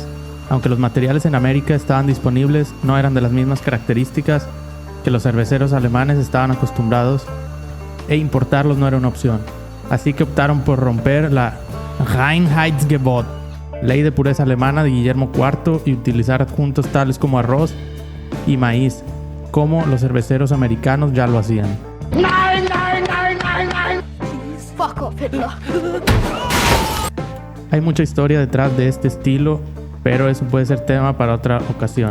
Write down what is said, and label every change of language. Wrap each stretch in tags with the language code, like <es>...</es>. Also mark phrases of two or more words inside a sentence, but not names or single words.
<es>Aunque los materiales en América estaban disponibles, no eran de las mismas características que los cerveceros alemanes estaban acostumbrados, e importarlos no era una opción. Así que optaron por romper la Reinheitsgebot, ley de pureza alemana de Guillermo IV, y utilizar adjuntos tales como arroz y maíz, como los cerveceros americanos ya lo hacían.</es> <de>Nein, nein, nein, nein, nein!</de> <en>Fuck off, Hitler.</en> <es>Hay mucha historia detrás de este estilo, pero eso puede ser tema para otra ocasión.</es>